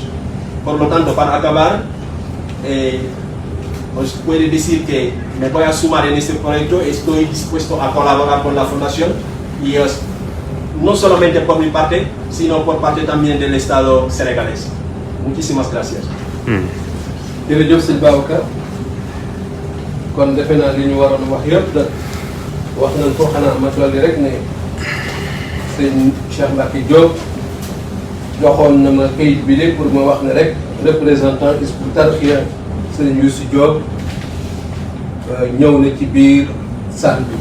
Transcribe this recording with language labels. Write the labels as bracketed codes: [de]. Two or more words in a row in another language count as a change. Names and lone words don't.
[es] Por lo tanto, para acabar, os puedo decir que me voy a sumar en este proyecto, estoy dispuesto a colaborar con la Fundación y no solamente por mi parte, sino por parte también del Estado senegalés. Muchísimas gracias. [wo] jërëjëf sëñ Babacar kon defe naa li ñu waroon wax yëpp da wax nañ ko, xanaa ma dolli rek ne sëñ Cheikh Mbacké Diop joxoon na ma kayit bi de pour ma wax ne rek représentant Hizbut Tarqiyyah sëñ Youssou Diop ñëw na ci biir salle bi.